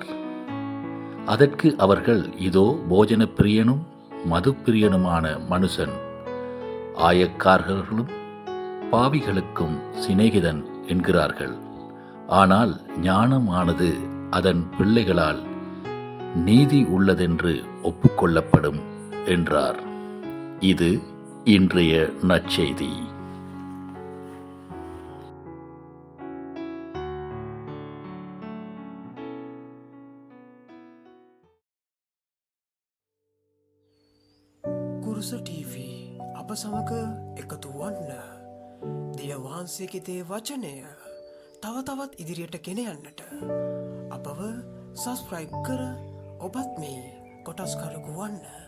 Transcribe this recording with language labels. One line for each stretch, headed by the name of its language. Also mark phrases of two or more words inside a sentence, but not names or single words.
Tamil: அதற்கு அவர்கள், இதோ போஜன பிரியனும் மது பிரியனுமான மனுஷன், ஆயக்காரர்களும் பாவிகளுக்கும் சிநேகிதன் என்கிறார்கள். ஆனால் ஞானமானது அதன் பிள்ளைகளால் நீதி உள்ளதென்று ஒப்புக்கொள்ளப்படும் என்றார். இது இன்றைய நற்செய்தி.
Sinhala: කුරුස TV අප සමග එකතු වන්න. දෙය වහන්සේගේ දේ වචනය තව තවත් ඉදිරියට ගෙන යන්නට අපව සබස්ක්‍රයිබ් කර ඔබත් මේ කොටස්කරකු වන්න.